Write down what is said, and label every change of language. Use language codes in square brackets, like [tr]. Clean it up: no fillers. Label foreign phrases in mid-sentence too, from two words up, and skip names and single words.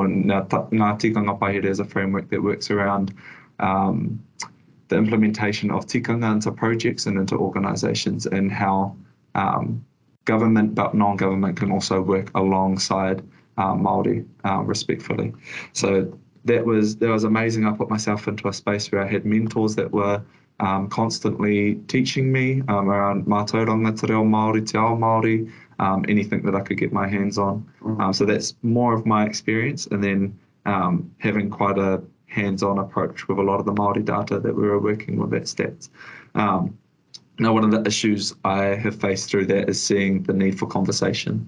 [en] And Ngā Tikanga Paihere is a framework that works around the implementation of tikanga into projects and into organisations, and how government but non-government can also work alongside Māori respectfully. So that was amazing. I put myself into a space where I had mentors that were constantly teaching me around mātauranga, [mi] te reo Māori, te ao Māori, [en] anything that I could get my hands on. So that's more of my experience, and then having quite a hands-on approach with a lot of the Māori data that we were working with at Stats. Now, one of the issues I have faced through that is seeing the need for conversation.